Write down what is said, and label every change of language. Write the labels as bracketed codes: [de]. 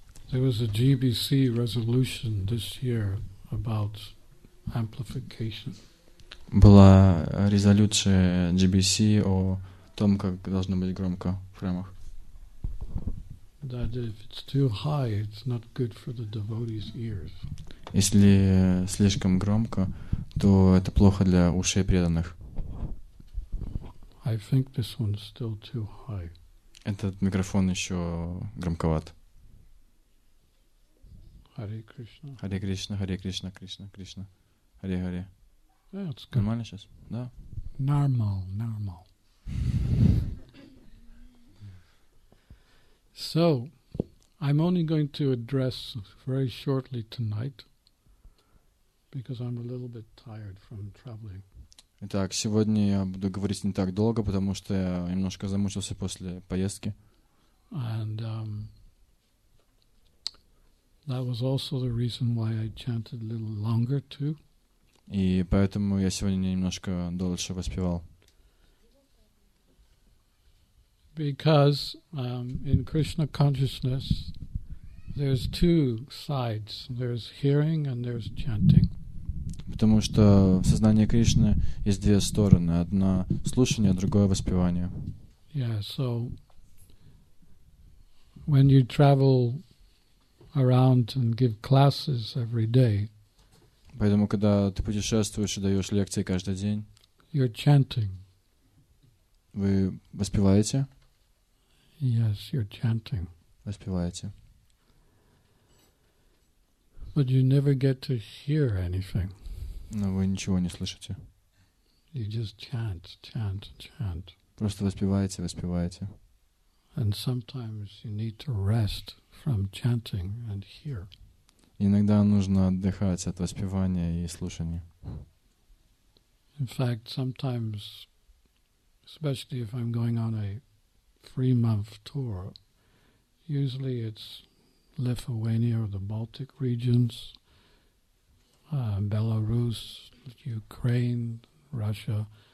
[en] There was a GBC resolution this year about amplification. [ru] Была резолюция GBC о том, как должно быть громко в храмах. [en] That if it's too high, it's not good for the devotees' ears. [ru] Если слишком громко, то это плохо для ушей преданных. [en] I think this one's still too high. [ru] Этот микрофон еще громковат. [sa] Hare Krishna. Харе Кришна, Харе Кришна, Кришна, Кришна. Харе Харе. [en] Yeah, it's good. [ru] Нормально сейчас? Да. [en] Normal. So, I'm only going to address very shortly tonight because I'm a little bit tired from traveling. [ru] Итак, сегодня я буду говорить не так долго, потому что я немножко замучился после поездки. [en] And that was also the reason why I chanted a little longer too. [ru] И поэтому я сегодня немножко дольше воспевал. [en] Because in Krishna consciousness, there's two sides. There's hearing and there's chanting. [ru] Потому что в сознании Кришны есть две стороны. Одна слушание, другое воспевание. [en] Yeah, so when you travel around and give classes every day, [ru] Поэтому, когда ты путешествуешь и даешь лекции каждый день, [en] you're chanting. [ru] вы воспеваете? [en] Yes, you're chanting. [ru] Воспеваете. [en] but you never get to hear anything. [ru] Но вы ничего не слышите. [en] You just chant, chant, chant. [ru] Просто воспеваете, воспеваете. [en] And sometimes you need to rest from chanting and hear. [ru] Иногда нужно отдыхать от воспевания и слушания. [en] In fact, sometimes, especially if I'm going on a 3-month tour, usually it's Lithuania or the Baltic regions, Belarus, Ukraine, Russia.